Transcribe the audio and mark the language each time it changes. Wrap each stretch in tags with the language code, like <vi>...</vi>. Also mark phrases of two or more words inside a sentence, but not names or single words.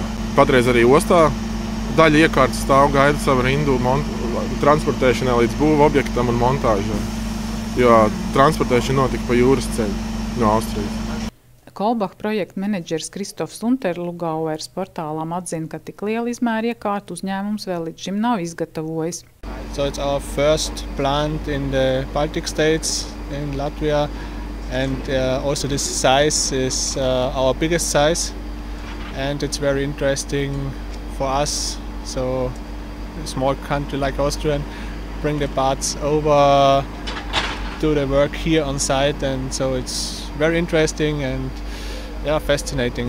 <lv>Patreiz arī ostā daļa iekārtas stāv gaida savu rindu transportēšanai līdz būvu objektam un montāžai, jo transportēšana notika pa jūras ceļu no Austrijas. Kolbach projekta menedžers Kristofs Unterlugauers portālām atzina, ka tik liela izmēra iekārtu uzņēmums vēl līdz šim nav izgatavojis.</lv> <en>So it's our first plant in the Baltic states in Latvia, and also this size is our biggest size. And it's very interesting for us, so a small country like Austria, bring the parts over, do the work here on site, and so it's very interesting and fascinating.</en>